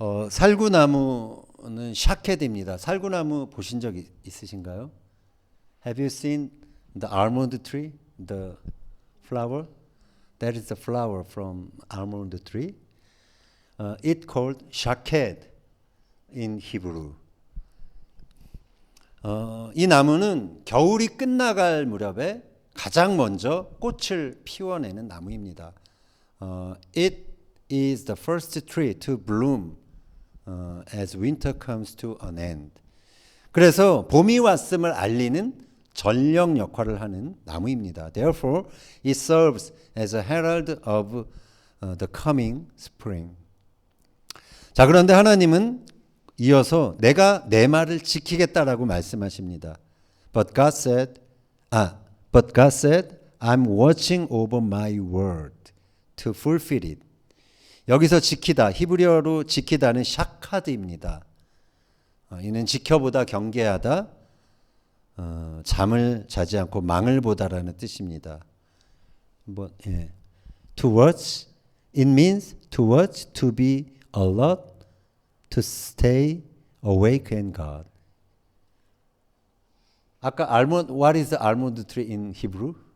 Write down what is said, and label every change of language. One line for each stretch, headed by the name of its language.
Korean: 살구나무는 샤케드입니다. 살구나무 보신 적 있으신가요?
English: Have you seen the almond tree, the flower? That is the flower from almond tree. It called shaked. in Hebrew.
Korean: 이 나무는 겨울이 끝나갈 무렵에 가장 먼저 꽃을 피워내는 나무입니다.
English: It is the first tree to bloom as winter comes to an end.
Korean: 그래서 봄이 왔음을 알리는 전령 역할을 하는 나무입니다.
English: Therefore, it serves as a herald of the coming spring.
Korean: 자, 그런데 하나님은 이어서 내가 내 말을 지키겠다라고 말씀하십니다.
English: But God said, I'm watching over my word to fulfill it.
Korean: 여기서 지키다, 히브리어로 지키다는 샤카드입니다. 이는 지켜보다, 경계하다, 잠을 자지 않고 망을 보다라는 뜻입니다.
English: To watch, it means to watch, to be alert, to stay awake and guard.
Korean: 아까
English: almond, what is the almond tree in Hebrew?